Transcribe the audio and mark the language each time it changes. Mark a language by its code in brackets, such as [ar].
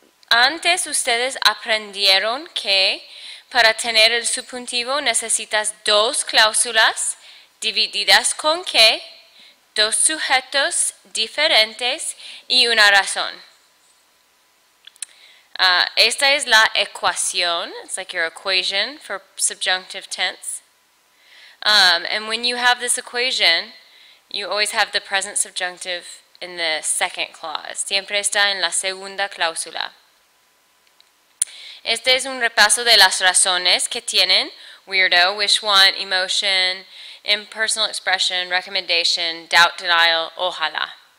[es] Antes ustedes aprendieron que para tener el subjuntivo necesitas dos cláusulas divididas con que, dos sujetos diferentes y una razón. Esta es la ecuación. [en] It's like your equation for subjunctive tense. And when you have this equation, you always have the present subjunctive in the second clause. [es] Siempre está en la segunda cláusula. Este es un repaso de las razones que tienen [en] weirdo, wish, want, emotion, impersonal expression, recommendation, doubt, denial, [es] ojalá.